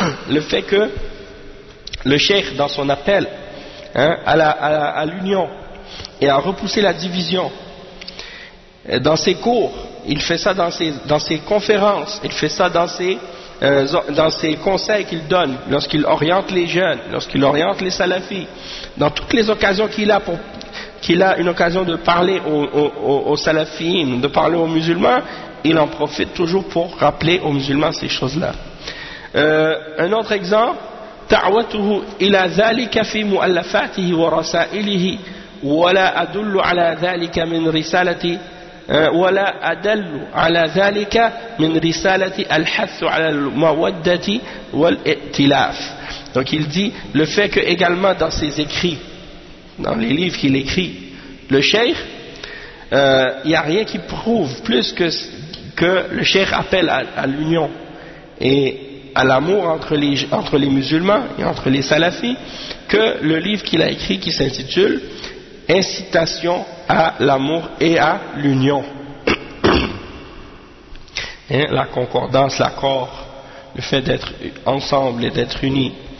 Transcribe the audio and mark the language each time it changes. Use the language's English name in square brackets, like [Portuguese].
[French] Le fait que le cheikh, dans son appel, hein, à l'union et à repousser la division, dans ses cours, il fait ça dans ses conférences, il fait ça dans ses conseils qu'il donne lorsqu'il oriente les jeunes, lorsqu'il oriente les salafis, dans toutes les occasions qu'il a une occasion de parler aux salafis, de parler aux musulmans, il en profite toujours pour rappeler aux musulmans ces choses-là. Un autre exemple, [Arabic] دعوته إلى ذلك في مؤلفاته ورسائله ولا أدل على ذلك من رسالة ولا أدل على ذلك من رسالة الحث على المودة والائتلاف. [French] Donc il dit le fait que également dans ses écrits, dans les livres qu'il écrit, le cheikh, il n'y a rien qui prouve plus que le cheikh appelle à l'union et à l'amour entre les musulmans et entre les salafis, que le livre qu'il a écrit qui s'intitule « Incitation à l'amour et à l'union », hein, la concordance, l'accord, le fait d'être ensemble et d'être unis.